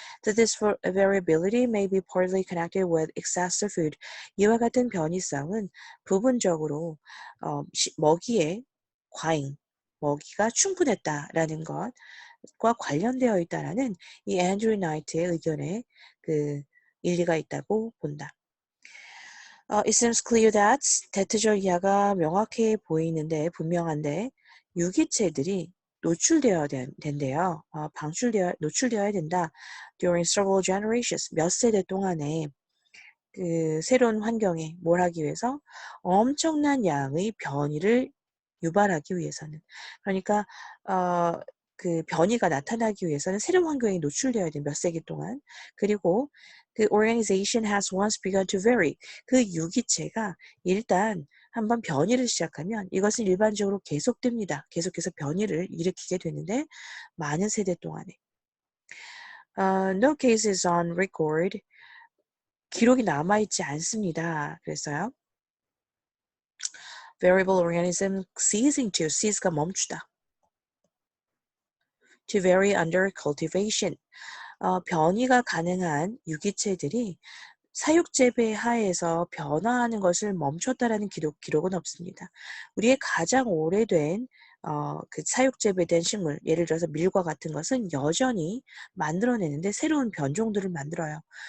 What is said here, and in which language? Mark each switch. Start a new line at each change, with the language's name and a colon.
English: That this variability may be partly connected with excessive food.
Korean: 이와 같은 변이성은 부분적으로 먹이의 과잉, 먹이가 충분했다라는 것과 관련되어 있다라는 이 앤드류 나이트의 의견에 그 일리가 있다고 본다.
English: It seems clear that
Korean: 대트절 이하가 명확해 보이는데 분명한데 유기체들이 노출되어야 된대요. 노출되어야 된다.
English: During several generations,
Korean: 몇 세대 동안에 그 새로운 환경에 뭘 하기 위해서 엄청난 양의 변이를 유발하기 위해서는 그러니까 그 변이가 나타나기 위해서는 새로운 환경에 노출되어야 돼 몇 세기 동안. 그리고 그
English: organization has once begun to vary.
Korean: 그 유기체가 일단 한번 변이를 시작하면 이것은 일반적으로 계속됩니다. 계속해서 변이를 일으키게 되는데 많은 세대 동안에.
English: No cases on record.
Korean: 기록이 남아있지 않습니다. 그래서요.
English: variable organism ceasing to, cease가
Korean: 멈추다.
English: to vary under cultivation.
Korean: 변이가 가능한 유기체들이 사육재배 하에서 변화하는 것을 멈췄다라는 기록은 없습니다. 우리의 가장 오래된 그 사육재배된 식물, 예를 들어서 밀과 같은 것은 여전히 만들어내는데 새로운 변종들을 만들어요.